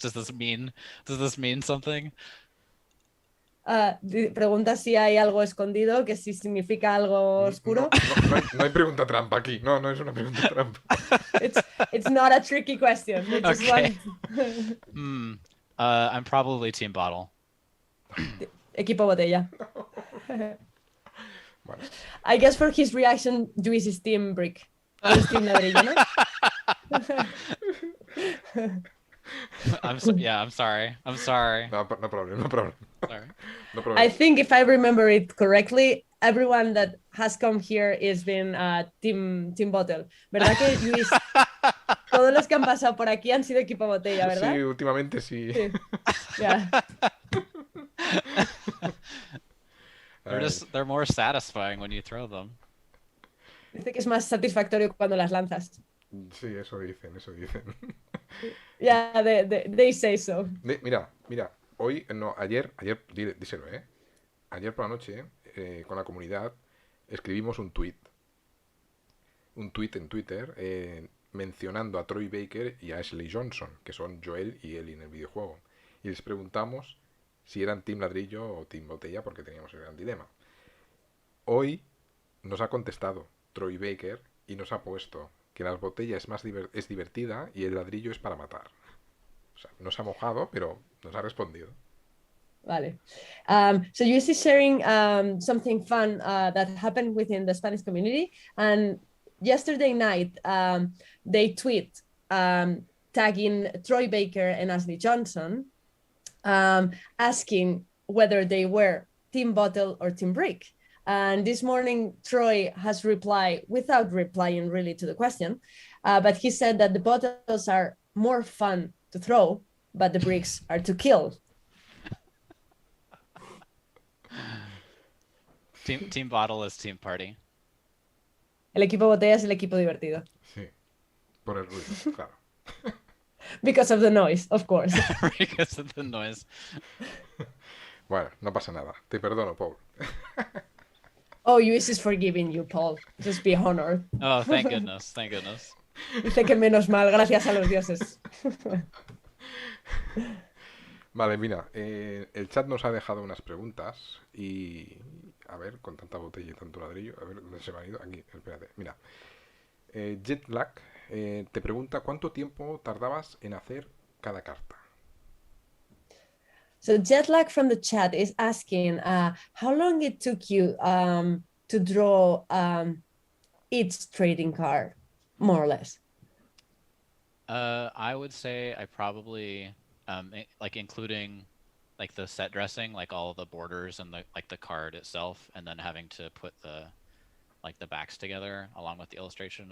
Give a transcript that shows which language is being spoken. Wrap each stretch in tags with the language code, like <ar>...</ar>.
<en>Does this mean something?</en> <es>Pregunta si hay algo escondido, que si significa algo oscuro. No hay pregunta trampa aquí. No es una pregunta trampa.</es> <en>It's not a tricky question. They just Okay. want... I'm probably team bottle.</en> <es>Equipo botella. Bueno,</es> <en>I guess for his reaction, Luis is team brick.</en> <es>Luis team ladrillo, ¿no?</es> <en>I'm sorry. no problem. Sorry. No problem. I think if I remember it correctly, everyone that has come here is been team bottle.</en> <es>¿Verdad que Luis? Todos los que han pasado por aquí han sido equipo botella, ¿verdad? Sí, últimamente sí. Sí.</es> <en>Yeah. They're more satisfying when you throw them.</en> <es>Dice que es más satisfactorio cuando las lanzas. Sí, eso dicen.</es> <en>Yeah, they say so.</en> <es>Mira, hoy, no, ayer, díselo, ayer por la noche, con la comunidad, escribimos un tweet en Twitter, mencionando a Troy Baker y a Ashley Johnson, que son Joel y Ellie en el videojuego. Y les preguntamos si eran team ladrillo o team botella, porque teníamos el gran dilema. Hoy nos ha contestado Troy Baker y nos ha puesto que las botellas es divertida y el ladrillo es para matar. O sea, no se ha mojado, pero nos ha respondido. Vale.</es> <en>So you is sharing something fun that happened within the Spanish community, and yesterday night they tweet tagging Troy Baker and Ashley Johnson, asking whether they were team bottle or team brick. And this morning, Troy has replied without replying really to the question, but he said that the bottles are more fun to throw, but the bricks are to kill. Team bottle is team party.</en> <es>El equipo botella es el equipo divertido. Sí, por el ruido, claro.</es> <en>Because of the noise, of course. Because of the noise.</en> <es>Bueno, no pasa nada. Te perdono, Paul.</es> <en>Oh, US is forgiving you, Paul. Just be honored. Oh, thank goodness.</en> <es>Dice que menos mal, gracias a los dioses. Vale, mira, el chat nos ha dejado unas preguntas y... A ver, con tanta botella y tanto ladrillo, a ver, ¿dónde se me ha ido? Aquí, espérate, mira. Jetlag te pregunta ¿cuánto tiempo tardabas en hacer cada carta?</es> <en>So Jetlag from the chat is asking how long it took you to draw each trading card, more or less. I would say I probably like including like the set dressing, like all the borders and the card itself, and then having to put the backs together along with the illustration.</en>